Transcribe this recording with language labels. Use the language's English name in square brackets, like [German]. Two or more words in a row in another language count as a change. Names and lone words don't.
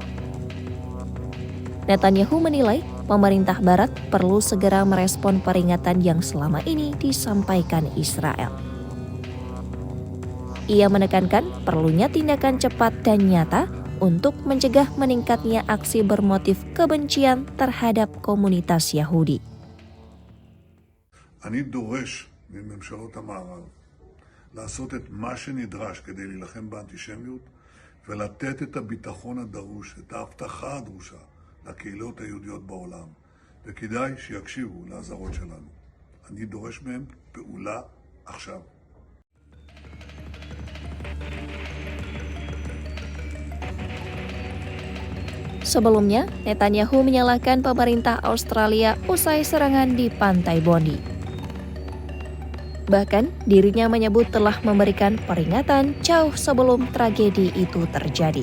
[Indonesian] Netanyahu menilai pemerintah Barat perlu segera merespon peringatan yang selama ini disampaikan Israel. Ia menekankan perlunya tindakan cepat dan nyata untuk mencegah meningkatnya aksi bermotif kebencian terhadap komunitas Yahudi. [Hebrew] אני דורש מממשלות המערב לעשות את מה שנדרש כדי להילחם באנטישמיות ולתת את הביטחון הדרוש, את ההבטחה הדרושה לקהילות היהודיות בעולם. וכדאי שיקשיבו לאזהרות שלנו. אני דורש מהם פעולה עכשיו. [Indonesian] Sebelumnya, Netanyahu menyalahkan pemerintah Australia usai serangan di Pantai Bondi. Bahkan, dirinya menyebut telah memberikan peringatan jauh sebelum tragedi itu terjadi.